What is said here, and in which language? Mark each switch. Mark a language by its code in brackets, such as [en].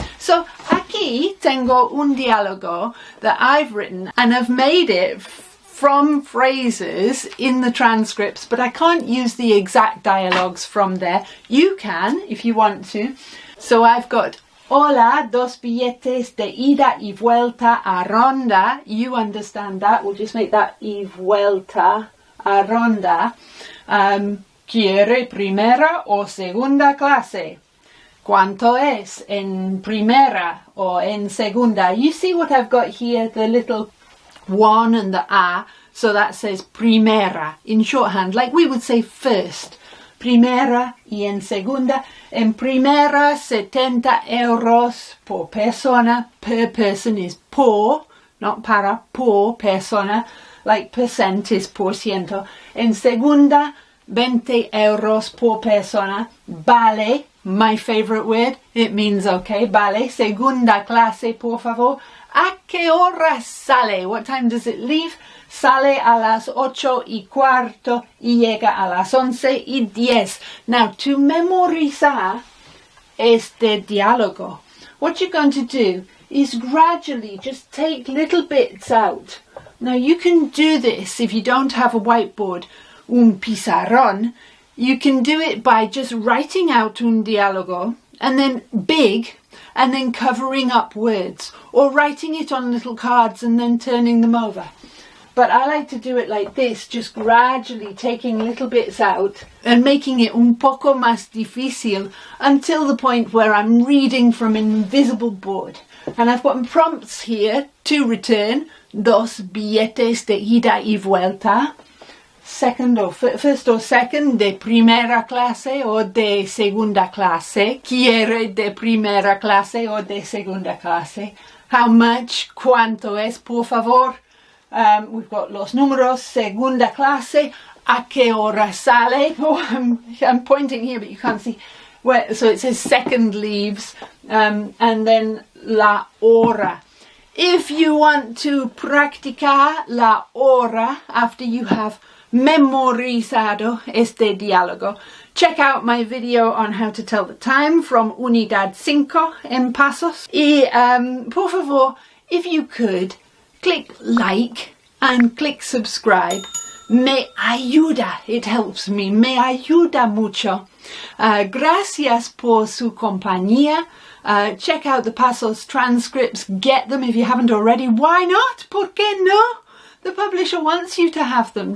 [en] So [es] aquí tengo un diálogo [en] that I've written and I've made it from phrases in the transcripts, but I can't use the exact dialogues from there. You can if you want to. So I've got [es] hola, 2 billetes de ida y vuelta a Ronda. [en] You understand that. We'll just make that [es] y vuelta a Ronda. ¿Quiere primera o segunda clase? ¿Cuánto es en primera o en segunda? [en] You see what I've got here, the little 1 and the A, so that says primera in shorthand, like we would say first. [es] Primera y en segunda. En primera, 70 euros por persona. [en] Per person is por, not para, [es] por persona, [en] like percent is [es] por ciento. En segunda, 20 euros por persona. Vale. [en] My favorite word, it means okay, [es] vale. Segunda clase, por favor. ¿A qué hora sale? [en] What time does it leave? [es] Sale a las 8:15 y llega a las 11:10. [en] Now, to [es] memorizar este diálogo, [en] what you're going to do is gradually just take little bits out. Now, you can do this if you don't have a whiteboard, [es] un pizarrón. [en] You can do it by just writing out [es] un diálogo [en] and then big and then covering up words, or writing it on little cards and then turning them over. But I like to do it like this, just gradually taking little bits out and making it [es] un poco más difícil [en] until the point where I'm reading from an invisible board. And I've got prompts here to return. [es] Dos billetes de ida y vuelta. [en] First or second, [es] de primera clase o de segunda clase. Quiere de primera clase o de segunda clase. [en] How much? [es] ¿Cuánto es, por favor? [en] We've got [es] los números. Segunda clase. ¿A qué hora sale? [en] Oh, I'm pointing here, but you can't see. So it says second leaves, and then la hora. If you want to [es] practicar la hora [en] after you have [es] memorizado este diálogo, [en] check out my video on how to tell the time from [es] Unidad 5 en Pasos. Y, por favor, [en] if you could, click like and click subscribe. [es] Me ayuda, [en] it helps me, [es] me ayuda mucho. Gracias por su compañía. [en] Check out the Pasos transcripts, get them if you haven't already. Why not? [es] ¿Por qué no? [en] The publisher wants you to have them.